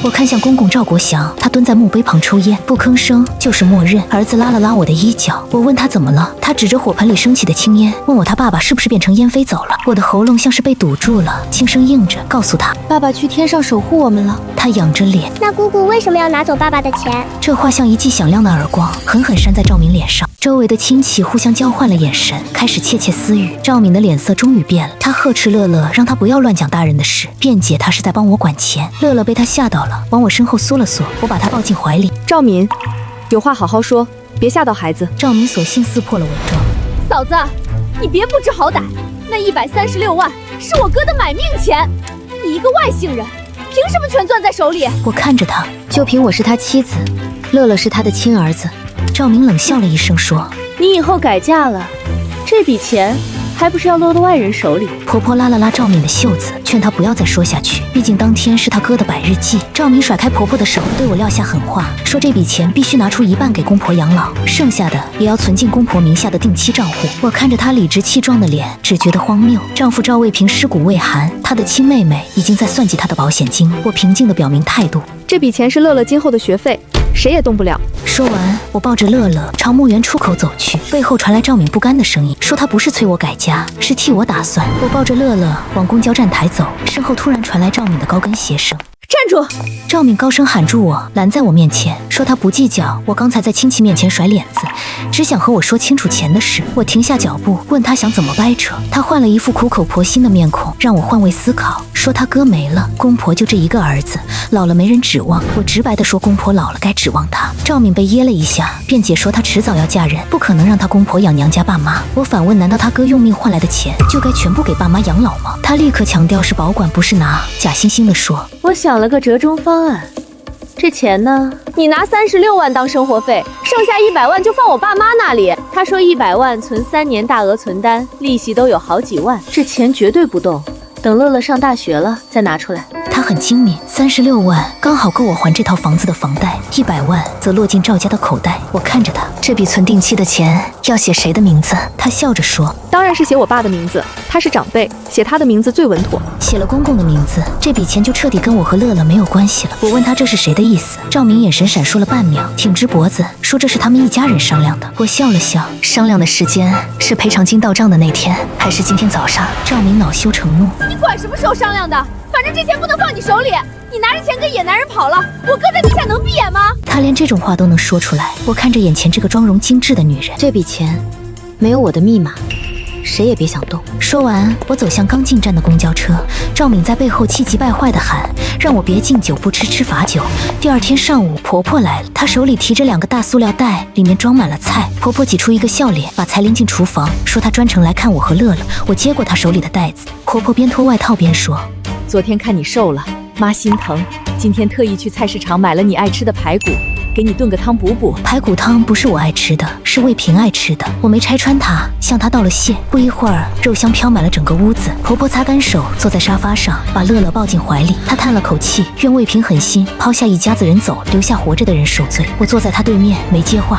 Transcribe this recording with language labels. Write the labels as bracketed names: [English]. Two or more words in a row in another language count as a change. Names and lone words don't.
[Chinese] 我看向公公趙國祥，他蹲在墓碑旁抽煙，不吭聲，就是默認。兒子拉了拉我的衣角，我問他怎麼了，他指着火盆裡升起的青煙，問我他爸爸是不是变成烟飞走了。我的喉嚨像是被堵住了，轻声应着，告訴他：“ 爸爸去天上守護我們了。” 他仰着臉：“ 那姑姑為什麼要拿走爸爸的錢？” 這話像一記響亮的耳光，狠狠扇在趙敏臉上。周圍的親戚互相交換了眼神，開始竊竊私語。趙敏的臉色終於變了，她呵斥樂樂，讓他不要亂講大人的事，辯解他是在幫我管錢。樂樂被他嚇到了，往我身後縮了縮，我把他抱進懷裡。趙敏，有話好好說，別嚇到孩子。趙敏索性撕破了偽裝：“ 嫂子，你別不知好歹，那136萬是我哥的買命錢，你一個外姓人，憑什麼全攥在手裡？” 我看着他，就憑我是他妻子，樂樂是他的親兒子。趙敏冷笑了一聲說：“ 你以後改嫁了，這筆錢還不是要落到外人手裡？” 婆婆拉了拉趙敏的袖子，勸她不要再說下去，畢竟當天是她哥的百日祭。趙敏甩開婆婆的手，對我撂下狠話，說這筆錢必須拿出一半給公婆養老，剩下的也要存進公婆名下的定期賬戶。我看着她理直氣壯的臉，只覺得荒謬。丈夫趙衛平屍骨未寒，她的親妹妹已經在算計她的保險金。我平靜地表明態度：“ 這筆錢是樂樂今後的學費，誰也動不了。” 說完，我抱着樂樂朝墓園出口走去，背後傳來趙敏不甘的聲音，說她不是催我改嫁，是替我打算。我抱着樂樂往公交站台走，身後突然傳來趙敏的高跟鞋聲。站住！趙敏高声喊住我，拦在我面前，說她不計較我剛才在親戚面前甩臉子，只想和我說清楚錢的事。我停下腳步，問她想怎麼掰扯。她換了一副苦口婆心的面孔，讓我換位思考，說她哥沒了，公婆就這一個兒子，老了沒人指望。我直白地說，公婆老了該指望她。趙敏被噎了一下，辯解說她遲早要嫁人，不可能讓她公婆養娘家爸媽。我反問，難道她哥用命換來的錢就該全部給爸媽養老嗎？她立刻強調是保管不是拿，假惺惺地說：“ 我想了個折中方案，這錢呢，你拿36萬當生活費，剩下100萬就放我爸媽那裡。他說100萬存3年，大額存單，利息都有好幾萬，這錢絕對不動，等樂樂上大學了再拿出來。” 他很精明，36萬剛好夠我還這套房子的房貸，100萬則落進趙家的口袋。我看着他，這筆存定期的錢要寫誰的名字？他笑着說：“ 當然是寫我爸的名字，他是長輩，寫他的名字最穩妥。寫了公公的名字，這筆錢就徹底跟我和樂樂沒有關係了。” 我問他這是誰的意思，趙敏眼神閃爍了半秒，挺直脖子說：“這是他們一家人商量的。”我笑了笑，商量的時間是賠償金到賬的那天，還是今天早上？趙敏惱羞成怒：“ 你管什麼時候商量的？反正這錢不能放你手裡，你拿着錢跟野男人跑了，我哥在地下能闭眼嗎？” 他連這種話都能說出來。我看着眼前這個妝容精致的女人，這筆錢沒有我的密碼，誰也別想動。說完，我走向剛進站的公交車。趙敏在背後氣急敗壞地喊：“讓我別敬酒不吃吃罚酒。” 第二天上午，婆婆來了，她手裡提着2個大塑料袋，裡面裝滿了菜。婆婆擠出一個笑臉，把菜拎進廚房，說她专程來看我和樂樂。我接過她手裡的袋子，婆婆邊脫外套邊說：“ 昨天看你瘦了，媽心疼，今天特意去菜市場買了你愛吃的排骨，給你燉個湯補補。排骨湯不是我愛吃的，是魏平愛吃的。我沒拆穿她，向她道了謝。不一會兒，肉香飄滿了整個屋子。婆婆擦乾手，坐在沙發上，把樂樂抱進懷裡。她嘆了口氣，願魏平狠心，拋下一家子人走，留下活着的人受罪。我坐在她對面，沒接話。